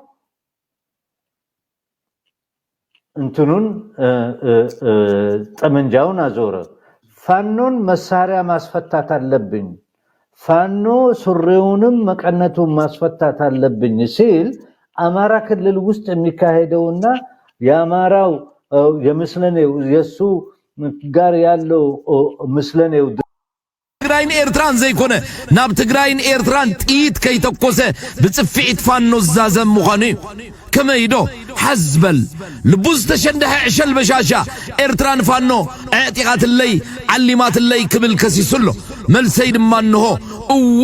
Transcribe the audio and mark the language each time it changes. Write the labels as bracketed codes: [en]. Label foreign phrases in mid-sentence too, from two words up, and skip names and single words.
[am] እንትኑን ጠመንጃውን አዞረ። ፋኖን መሳሪያ ማስፈታት አለብኝ፣ ፋኖ ሱሪውንም መቀነቱን ማስፈታት አለብኝ ሲል አማራ ክልል ውስጥ የሚካሄደውና የአማራው የምስለኔው የሱ ጋር ያለው ምስለኔው [ti] ትግራይን ኤርትራን ዘይኮነ ናብ ትግራይን ኤርትራን ጥይት ከይተኮሰ ብጽፊዒት ፋኖ ዛዘም ምዃኑ ከመይዶ ሓዝበል ልቡ ዝተሸንደሐ ዕሸል በሻሻ ኤርትራን ፋኖ ዕጢቓትለይ ዓሊማትለይ ክብል ከሲሱሎ መልሰይ ድማ እንሆ እወ